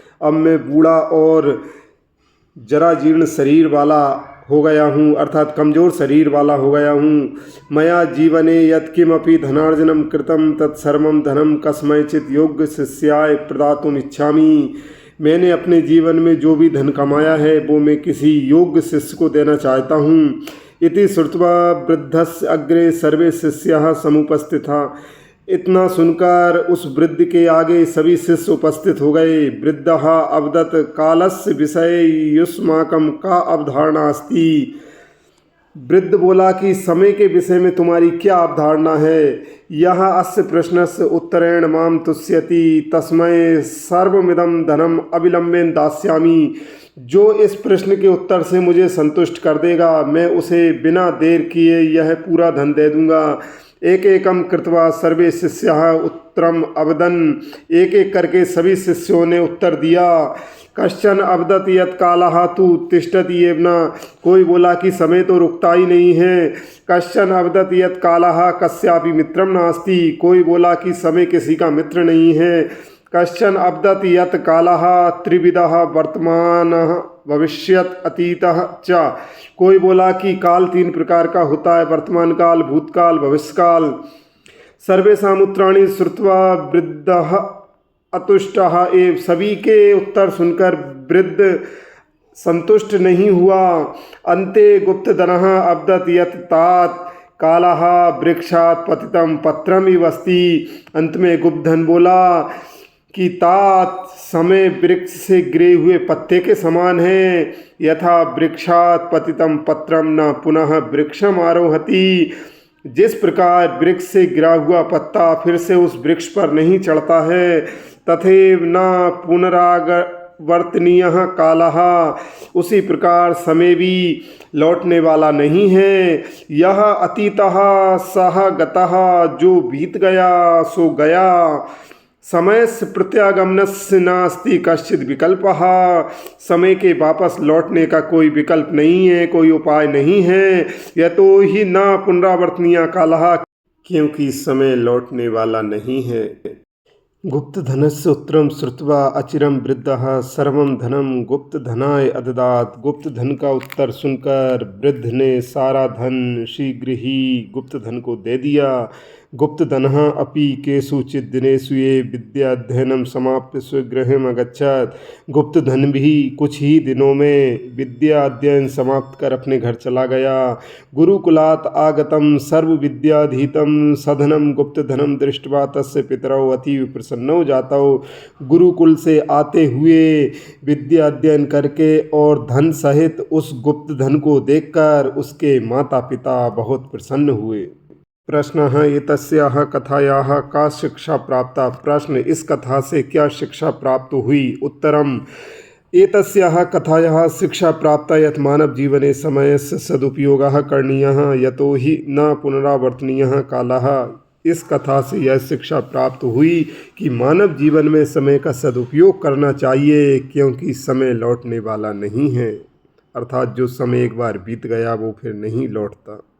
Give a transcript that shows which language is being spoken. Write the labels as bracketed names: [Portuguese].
[Hindi] अब मैं बूढ़ा और जरा जीर्ण शरीर वाला हो गया हूँ, अर्थात कमजोर शरीर वाला हो गया हूँ। [Sanskrit] मया जीवने यत्किमपि धनार्जनम कृतम तत्सर्वं धनम कस्मैचित् योग्य शिष्याय प्रदातुम इच्छामि। [Hindi] मैंने अपने जीवन में जो भी धन कमाया है वो मैं किसी योग्य शिष्य को देना चाहता हूँ। [Sanskrit] इति श्रुत्वा वृद्धस्य अग्रे सर्वे शिष्याः समुपस्थिता। [Hindi] इतना सुनकर उस वृद्ध के आगे सभी शिष्य उपस्थित हो गए। [Sanskrit] वृद्धः अवदत् कालस्य विषये युष्माकं का अवधारणा अस्ति। [Hindi] वृद्ध बोला कि समय के विषय में तुम्हारी क्या अवधारणा है। [Sanskrit] यह अस्य प्रश्नस्य उत्तरेण माम तुष्यति तस्मै सर्वमिदं धनम अविलंबेन दास्यामि। [Hindi] जो इस प्रश्न के उत्तर से मुझे संतुष्ट कर देगा मैं उसे बिना देर किए यह पूरा धन दे दूंगा। [Sanskrit] एक एकम कृत्वा सर्वे शिष्याः उत्तरम अवदन्। [Hindi] एक एक करके सभी शिष्यों ने उत्तर दिया। [Sanskrit] कश्चन अवदत् यत् कालः तु तिष्ठति एव न। [Hindi] कोई बोला कि समय तो रुकता ही नहीं है। [Sanskrit] कश्चन अवदत् यत् कालः कस्यापि मित्रम नास्ति। [Hindi] कोई बोला कि समय किसी का मित्र नहीं है। [Sanskrit] कश्चन अवदत् यत् कालः त्रिविधः वर्तमानः भविष्यत् अतीतः च। [Hindi] कोई बोला कि काल 3 प्रकार का होता है, वर्तमान काल, भूतकाल, भविष्यकाल। [Sanskrit] सर्वेषां उत्तराणि श्रुत्वा वृद्धः अतुष्टः एव। [Hindi] सभी के उत्तर सुनकर वृद्ध संतुष्ट नहीं हुआ। [Sanskrit] अन्ते गुप्तधनः अवदत् यत् तात कालः वृक्षात् पतितं पत्रमिव अस्ति। [Hindi] अंत में गुप्तधन बोला कि तात समय वृक्ष से गिरे हुए पत्ते के समान है। [Sanskrit] यथा वृक्षात् पतितं पत्रम न पुनः वृक्षम आरोहति। [Hindi] जिस प्रकार वृक्ष से गिरा हुआ पत्ता फिर से उस वृक्ष पर नहीं चढ़ता है, [Sanskrit] तथैव न पुनरावर्तनीयः कालः। [Hindi] उसी प्रकार समय भी लौटने वाला नहीं है। [Sanskrit] यह अतीतः सह गतः। [Hindi] जो बीत गया सो गया। [Sanskrit] समय से प्रत्यागमनस्य नास्ति कश्चित् विकल्पः। [Hindi] समय के वापस लौटने का कोई विकल्प नहीं है, कोई उपाय नहीं है। [Sanskrit] यतो हि न पुनरावर्तनीय कालः। [Hindi] क्योंकि समय लौटने वाला नहीं है। [Sanskrit] गुप्तधनस्य उत्तरम श्रुत्वा अचिरम वृद्धः सर्वं धनम गुप्तधनाय अददात्। [Hindi] गुप्तधन का उत्तर सुनकर वृद्ध ने सारा धन शीघ्र ही गुप्तधन को दे दिया। [Sanskrit] गुप्तधनः अपि केषुचित् दिनेषु ये विद्याध्ययनं समाप्य स्वगृहम् अगच्छत्। [Hindi] गुप्तधन भी कुछ ही दिनों में विद्या अध्ययन समाप्त कर अपने घर चला गया। [Sanskrit] गुरुकुलात् आगतं सर्वविद्याधीतं सधनं गुप्तधनं दृष्ट्वा तस्य पितरौ अतीव प्रसन्नौ जातौ। [Hindi] गुरुकुल से आते हुए विद्या अध्ययन करके और धन सहित उस गुप्तधन को देखकर उसके माता पिता बहुत प्रसन्न हुए। [Sanskrit] प्रश्नः एतस्याः कथायाः का शिक्षा प्राप्ता। [Hindi] प्रश्न, इस कथा से क्या शिक्षा प्राप्त हुई। [Sanskrit] उत्तरम एतस्याः कथायाः शिक्षा प्राप्ता यत् मानव जीवने समयस्य सदुपयोगः करणीयः यतो हि न पुनरावर्तनीयः कालः। [Hindi] इस कथा से यह शिक्षा प्राप्त हुई कि मानव जीवन में समय का सदुपयोग करना चाहिए क्योंकि समय लौटने वाला नहीं है। अर्थात जो समय एक बार बीत गया वो फिर नहीं लौटता।